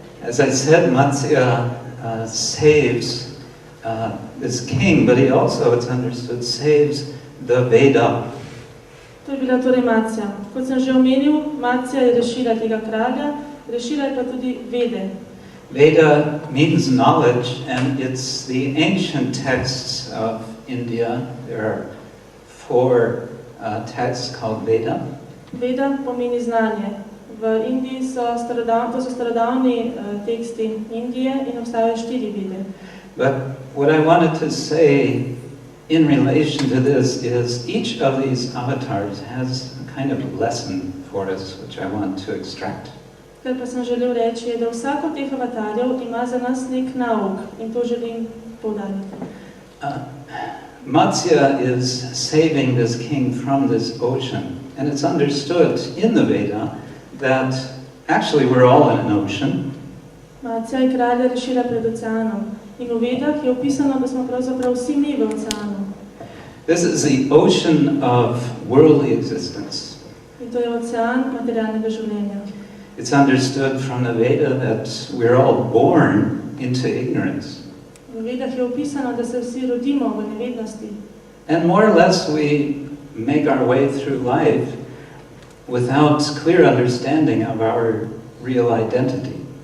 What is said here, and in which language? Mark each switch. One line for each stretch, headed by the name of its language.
English: As I said, Matsya saves this king, but he also, it's understood, saves the Veda.
Slovenian: To je bila torej Matsja. Kot sem že omenil, Matsja je rešila tega kralja, rešila je pa tudi Vede.
English: Veda means knowledge, and it's the ancient texts of India. There are 4 texts called Veda.
Slovenian: Veda pomeni znanje. V Indiji so starodavni teksti Indije in obstajajo 4 Vede.
English: But what I wanted to say in relation to this is each of these avatars has a kind of lesson for us, which I want to extract.
Slovenian: Kar pa sem želel reči, je, da vsak od teh avatarjev ima za nas nek nauk in to želim poudariti.
English: Matsya is saving this king from this ocean, and it's understood in the Veda that actually we're all in an ocean.
Slovenian: Matsja je kralja rešila pred oceanom in v Vedah je opisano, da smo pravzaprav vsi mi v oceanu.
English: This is the ocean of worldly existence.
Slovenian: In to je ocean materialnega življenja.
English: It's understood from the Veda that we're all born into ignorance.
Slovenian: V Vedah je opisano, da se vsi rodimo v nevednosti.
English: And more or less we make our way through life without clear understanding of our real identity.